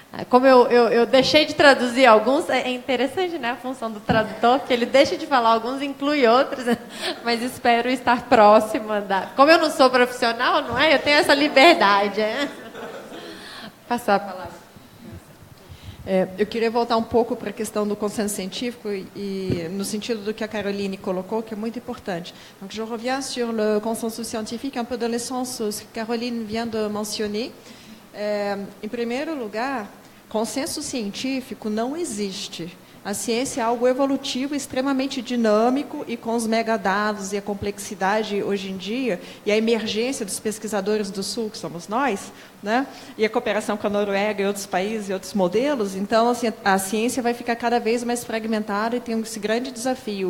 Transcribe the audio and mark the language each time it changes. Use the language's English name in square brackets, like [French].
[Portuguese] Como eu deixei de traduzir alguns, é interessante, né, a função do tradutor, que ele deixa de falar alguns, inclui outros, mas espero estar próxima Como eu não sou profissional, não é? Eu tenho essa liberdade. Passar a palavra. Eu queria voltar um pouco para a questão do consenso científico e no sentido do que a Caroline colocou, que é muito importante. [French] Donc, je reviens sur le consensus scientifique, un peu dans le sens que Caroline vient de mentionner. [Portuguese] Em primeiro lugar, consenso científico não existe. A ciência é algo evolutivo, extremamente dinâmico, e com os megadados e a complexidade hoje em dia, e a emergência dos pesquisadores do Sul, que somos nós, né? E a cooperação com a Noruega e outros países e outros modelos, então assim, a ciência vai ficar cada vez mais fragmentada e tem esse grande desafio.